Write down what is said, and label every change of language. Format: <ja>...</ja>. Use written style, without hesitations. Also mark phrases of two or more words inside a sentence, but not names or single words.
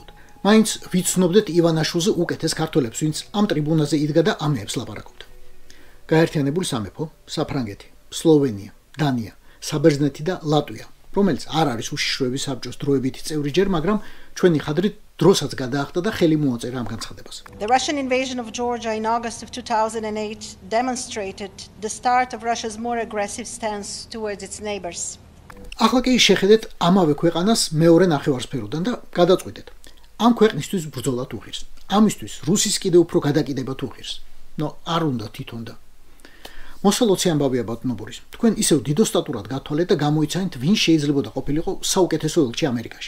<ka>მაინც ვიცნობდეთ ივანაშვილზე უკეთეს ქართველებს, ვინც ამ ტრიბუნაზე იდგა და ამეებს ლაპარაკობდა. გაერთიანებული სამეფო, საფრანგეთი, სლოვენია, დანია, საბერძნეთი და ლატვია, რომელიც არ არის უშიშროების საბჭოს დროებითი წევრი ჯერ, მაგრამ ჩვენი ხადრით დროსაც გადაახდა და ხელი მოაწერა ამ განცხადებას.</ka> <en>The Russian invasion of Georgia in August of 2008 demonstrated the start of Russia's more aggressive stance towards its neighbors.</en> <ka>ახლა კი შეხედეთ ამავე ქვეყანას მეორე ნახევარსფეროდან და გადაწყვეტეთ. ამ ქვეყნისთვის ბრძოლა თუ ღირს. ამისთვის რუსის კიდევ უფრო გადაკიდება თუ ღირს. არ უნდა თვითონ და მოსალოცი ამბავია ბატონებურის. თქვენ ისევ დიდოსტატურად გათვალეთ და გამოიცანეთ, ვინ შეიძლებოდა ყოფილიყო საუკეთესო ელჩი ამერიკაში.</ka>